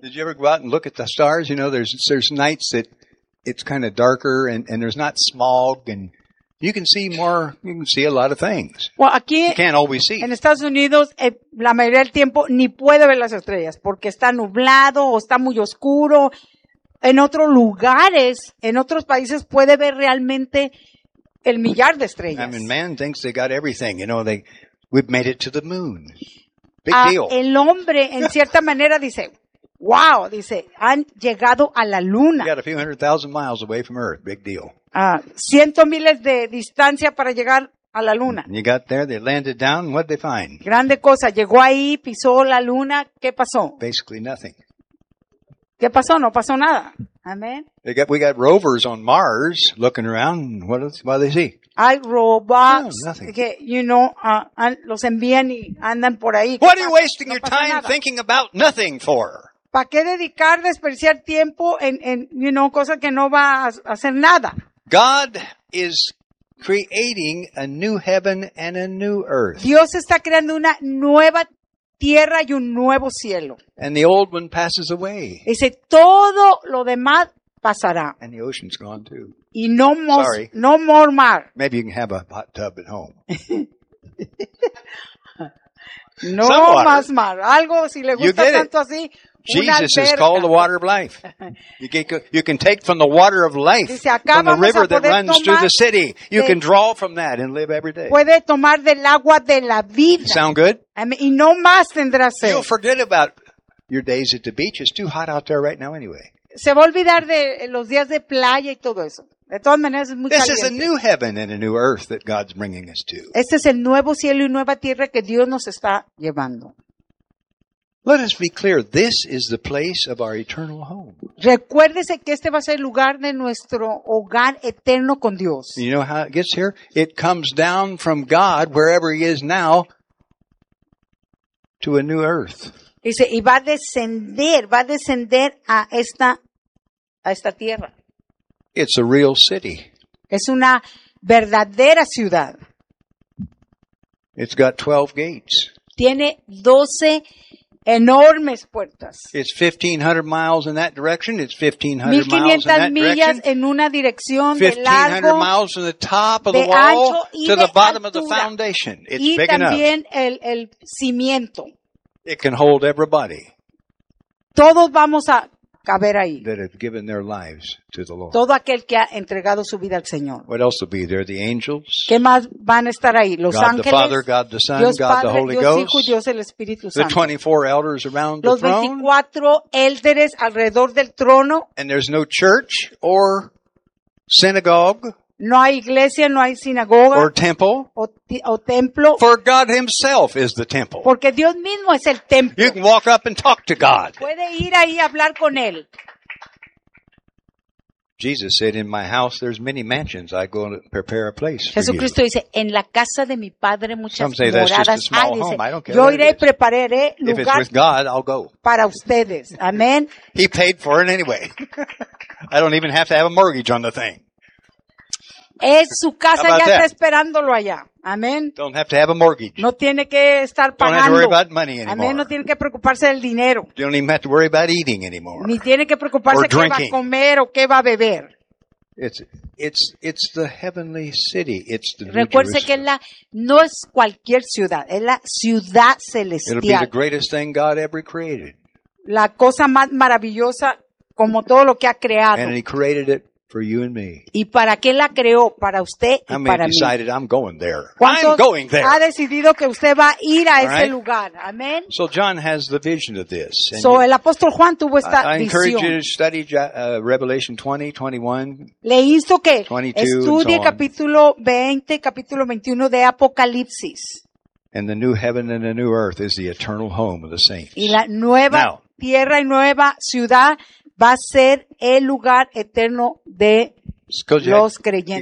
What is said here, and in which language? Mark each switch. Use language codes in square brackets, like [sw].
[en] Did you ever go out and look at the stars? You know, there's nights that it's kind of darker and there's not smog and you can see more, you can see a lot of things. [es] Well, aquí, [en] you can't always see. [es] En Estados Unidos, la mayoría del tiempo ni puede ver las estrellas porque está nublado o está muy oscuro. En otros lugares, en otros países puede ver realmente el millar de estrellas. [en] I mean, man thinks they got everything, you know, we've made it to the moon. Big deal. [es] El hombre en cierta manera dice, wow, dice, han llegado a la luna. [en] You got a few hundred thousand miles away from Earth. Big deal. [es] Cientos miles de distancia para llegar a la luna. [en] You got there, they landed down, what'd they find? [es] Grande cosa, llegó ahí, pisó la luna, ¿qué pasó? [en] Basically nothing. [es] ¿Qué pasó? No pasó nada. Amén. [en] We got rovers on Mars looking around, what do they see? [es] Hay robots que, los envían y andan por ahí. [en] What are you wasting your time thinking about nothing for? [es] ¿Para qué dedicar, desperdiciar tiempo en cosas que no va a hacer nada? [en] God is creating a new heaven and a new earth. [es] Dios está creando una nueva tierra y un nuevo cielo. [en] And the old one passes away. [es] Dice, todo lo demás pasará. [en] And the ocean's gone too. [es] Y no más, [en] sorry. No more mar. Maybe you can have a hot tub at home. [es] No más mar. Algo si le gusta tanto así. [en] Jesus is called the water of life. You can take from the water of life, [es] dice, [en] from the river that runs [es] tomar [en] through the city. You can draw from that and live every day. [es] Puede tomar del agua de la vida. [en] Sound good? [es] Y no más tendrá sed. [en] You'll forget about your days at the beach. It's too hot out there right now anyway. [es] Se va a olvidar de los días de playa y todo eso. De todas maneras, es muy [en] this [es] caliente. [en] Is a new heaven and a new earth that God's bringing us to. [es] Este es el nuevo cielo y nueva tierra que Dios nos está llevando. [en] Let us be clear, this is the place of our eternal home. [es] Recuérdese que este va a ser el lugar de nuestro hogar eterno con Dios. [en] You know how it gets here? It comes down from God, wherever he is now, to a new earth. [es] Dice, y va a descender a esta tierra. [en] It's a real city. [es] Es una verdadera ciudad. [en] It's got 12 gates. [es] Tiene 12 enormes puertas. [en] It's 1500 miles in that direction, it's 1500 miles in that direction. 1500 miles from the top of the wall to the bottom of the foundation. It's big enough. [es] Y también el cimiento. [en] It can hold everybody. [es] Todos vamos a caber ahí. [en] That have given their lives to the Lord. [es] Todo aquel que ha entregado su vida al Señor. [en] What else will be there? The angels. [es] ¿Qué más van a estar ahí? Los [en] God [es] ángeles. [en] God the Father, God the Son, [es] Dios [en] God [es] Padre, [en] the Holy [es] Dios [en] Ghost. [es] Hijo, Dios el Espíritu Santo. [en] The 24 elders around [es] los [en] the throne. [es] Los 24 élderes alrededor del trono. [en] And there's no church or synagogue. [es] No hay iglesia, no hay sinagoga. [en] Or temple. [es] O templo. [en] For God himself is the temple. [es] Porque Dios mismo es el templo. [en] You can walk up and talk to God. [es] Puede ir ahí a hablar con él. [en] Jesus said, in my house there's many mansions. I go to prepare a place for you. [es] Jesucristo dice, en la casa de mi padre muchas moradas. [en] Some say that's just a small home. [es] Dice, [en] I don't care. [es] Yo iré y prepararé lugar. [en] If it's with God, I'll go. [es] Para ustedes. Amen. [en] He paid for it anyway. I don't even have to have a mortgage on the thing. [es] Es su casa, ya está esperándolo allá. Amén. [en] Don't have to have a mortgage. [es] No tiene que estar pagando. [en] Don't have to worry about money anymore. [es] Amén. No tiene que preocuparse del dinero. [en] You don't even have to worry about eating anymore. [es] Ni tiene que preocuparse qué va a comer o qué va a beber. [en] It's the heavenly city. It's the [es] recuerde que es la, no es cualquier ciudad, es la ciudad celestial. [en] It'll be the greatest thing God ever created. [es] La cosa más maravillosa como todo lo que ha creado. [en] And he created it. For you and me. [es] ¿Y para qué la creó? Para usted y para mí. [en] How many decided I'm going there? I'm going there. [es] ¿Ha decidido que usted va a ir a ese lugar? [en] Amen. So John has the vision of this. [es] So el apóstol Juan tuvo esta visión. [en] I encourage you to study Revelation 20, 21. [es] Le insto que estudie capítulo 20, capítulo 21 de Apocalipsis. [en] And the new heaven and the new earth is the eternal home of the saints. [es] Y la nueva tierra y nueva ciudad va a ser el lugar eterno de los creyentes.